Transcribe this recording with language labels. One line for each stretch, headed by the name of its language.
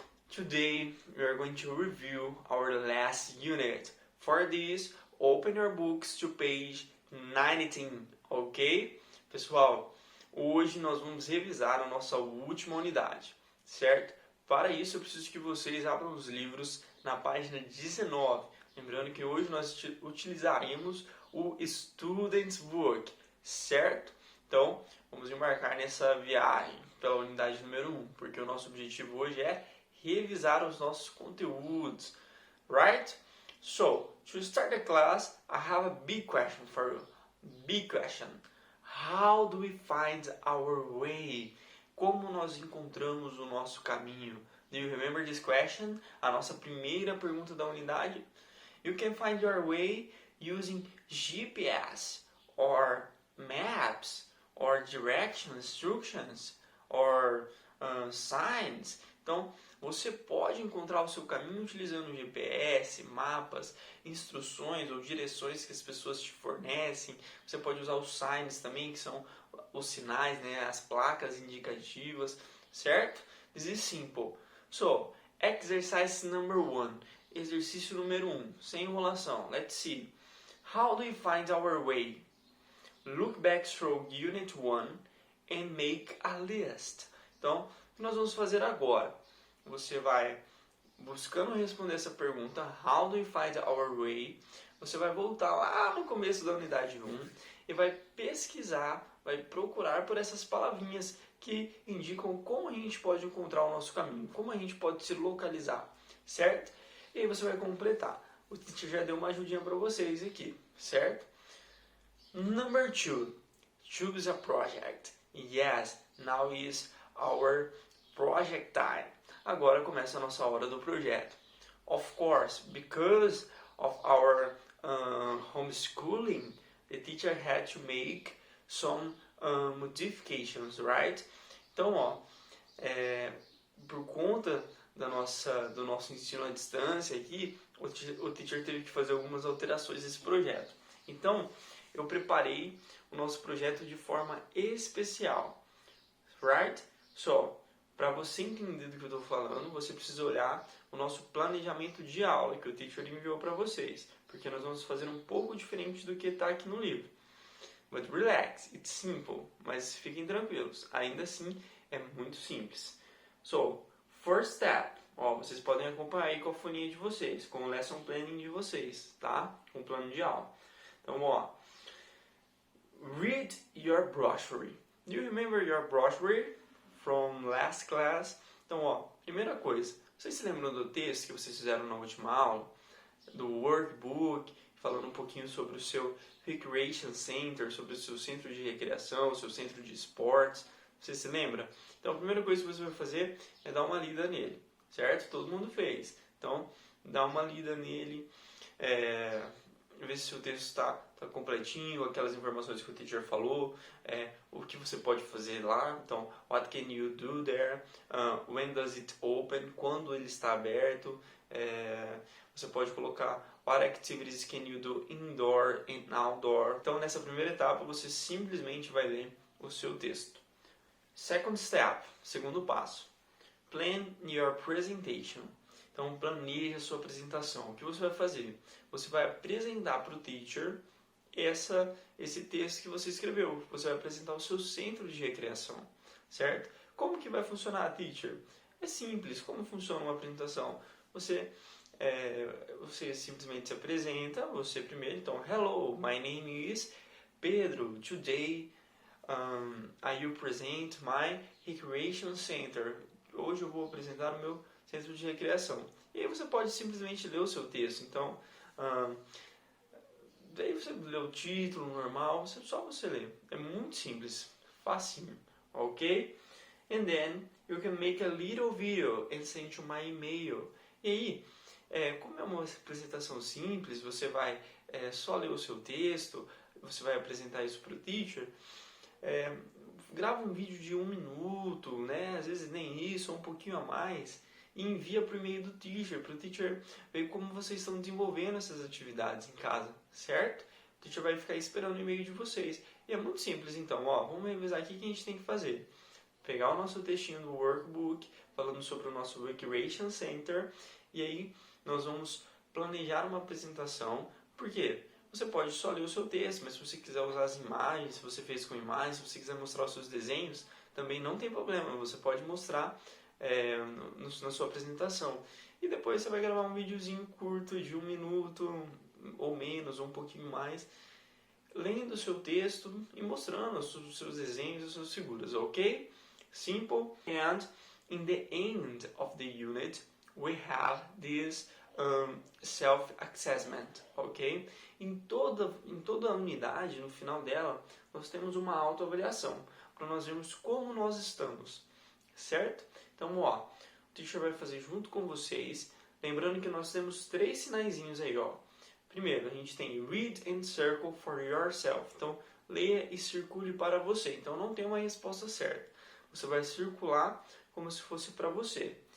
English: Today we are going to review our last unit. For this, open your books to page 19, ok?
Portuguese: Pessoal, hoje nós vamos revisar a nossa última unidade, certo? Para isso eu preciso que vocês abram os livros na página 19. Lembrando que hoje nós utilizaremos o Student's Book, certo? Então, vamos embarcar nessa viagem pela unidade número 1, porque o nosso objetivo hoje é revisar os nossos conteúdos, right?
English: So, to start the class, I have a big question for you. Big question. How do we find our way?
Portuguese: Como nós encontramos o nosso caminho?
English: Do you remember this question?
Portuguese: A nossa primeira pergunta da unidade.
English: You can find your way using GPS or maps or direction instructions or signs.
Portuguese: Então, você pode encontrar o seu caminho utilizando GPS, mapas, instruções ou direções que as pessoas te fornecem. Você pode usar os signs também, que são os sinais, né, as placas indicativas, certo?
English: This is simple. So, exercise number 1.
Portuguese: Exercício número 1, sem enrolação.
English: Let's see. How do we find our way? Look back through Unit 1 and make a list.
Portuguese: Então, o que nós vamos fazer agora? Você vai buscando responder essa pergunta,
English: How do we find our way?
Portuguese: Você vai voltar lá no começo da unidade 1 e vai pesquisar, vai procurar por essas palavrinhas que indicam como a gente pode encontrar o nosso caminho, como a gente pode se localizar, certo? E aí você vai completar. O teacher já deu uma ajudinha para vocês aqui, certo?
English: Number 2, choose a project. Yes, now is our project time.
Portuguese: Agora começa a nossa hora do projeto.
English: Of course, because of our homeschooling, the teacher had to make some modifications, right?
Portuguese: Então, por conta do nosso ensino à distância aqui, o teacher teve que fazer algumas alterações nesse projeto. Então, eu preparei o nosso projeto de forma especial, right? So, para você entender do que eu estou falando, você precisa olhar o nosso planejamento de aula que o teacher enviou para vocês, porque nós vamos fazer um pouco diferente do que está aqui no livro.
English: But relax, it's simple,
Portuguese: mas fiquem tranquilos, ainda assim é muito simples.
English: So, first step,
Portuguese: vocês podem acompanhar aí com a folhinha de vocês, com o lesson planning de vocês, tá? Com o plano de aula. Então,
English: read your brochure. Do you remember your brochure from last class?
Portuguese: Então, primeira coisa, vocês se lembram do texto que vocês fizeram na última aula? Do workbook, falando um pouquinho sobre o seu recreation center, sobre o seu centro de recreação, o seu centro de esportes. Você se lembra? Então, a primeira coisa que você vai fazer é dar uma lida nele, certo? Todo mundo fez. Então, dá uma lida nele, ver se o texto está completinho, aquelas informações que o teacher falou, o que você pode fazer lá.
English: Então, what can you do there? When does it open?
Portuguese: Quando ele está aberto? Você pode colocar
English: what activities can you do indoor and outdoor.
Portuguese: Então, nessa primeira etapa, você simplesmente vai ler o seu texto.
English: Second step,
Portuguese: segundo passo.
English: Plan your presentation.
Portuguese: Então, planeje a sua apresentação. O que você vai fazer? Você vai apresentar para o teacher esse texto que você escreveu. Você vai apresentar o seu centro de recreação, certo? Como que vai funcionar, teacher? É simples. Como funciona uma apresentação? Você simplesmente se apresenta, você primeiro.
English: Então, hello, my name is Pedro. Today, I will present my recreation center.
Portuguese: Hoje eu vou apresentar o meu centro de recreação. E aí você pode simplesmente ler o seu texto. Então, daí você lê o título normal, só você lê. É muito simples, facinho, ok?
English: And then you can make a little video and send to my email.
Portuguese: E aí, como é uma apresentação simples, você vai só ler o seu texto, você vai apresentar isso para o teacher. Grava um vídeo de 1 minuto, né? Às vezes nem isso, ou um pouquinho a mais, e envia para o e-mail do teacher, para o teacher ver como vocês estão desenvolvendo essas atividades em casa, certo? O teacher vai ficar esperando o e-mail de vocês. E é muito simples, então, vamos revisar aqui o que a gente tem que fazer. pegar o nosso textinho do workbook, falando sobre o nosso Recreation Center, e aí nós vamos planejar uma apresentação. Por quê? Você pode só ler o seu texto, mas se você quiser usar as imagens, se você fez com imagens, se você quiser mostrar os seus desenhos, também não tem problema, você pode mostrar na sua apresentação. E depois você vai gravar um videozinho curto de 1 minuto, ou menos, ou um pouquinho mais, lendo o seu texto e mostrando os seus desenhos e as suas figuras, ok?
English: Simple. And in the end of the unit, we have this self-assessment, ok?
Portuguese: Em toda a unidade, no final dela, nós temos uma autoavaliação, para nós vermos como nós estamos, certo? Então, o teacher vai fazer junto com vocês, lembrando que nós temos 3 sinaizinhos aí, Primeiro, a gente tem
English: read and circle for yourself,
Portuguese: então leia e circule para você, então não tem uma resposta certa, você vai circular como se fosse para você.